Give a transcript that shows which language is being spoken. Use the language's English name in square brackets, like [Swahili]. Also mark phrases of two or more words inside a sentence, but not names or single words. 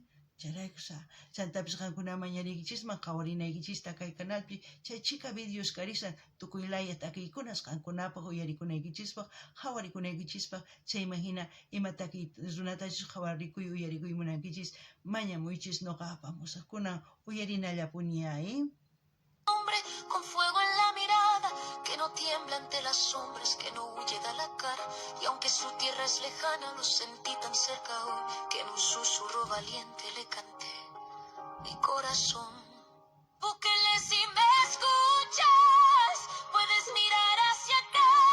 [Quechua] Charaykusa, chantapis qankuna mañariykichisman qawarinaykichista kay canalpi, chay chika videos karisan tukuylaya takiykunas qankunapaq uyarikunaykichispaq, qhawarikunaykichispak, chayman hina ima takiy runatachus qhawarikuy uyarikuy munankichis, mañamuychis nuqa apamusaqkunan uyarinallapuni. [Spanish] Con fuego en la mirada, que no tiembla ante las sombras, que no huye da la cara, y aunque su tierra es lejana, lo sentí tan cerca hoy, que en un susurro valiente le canté mi corazón. Búsquenle si me escuchas, puedes mirar hacia acá.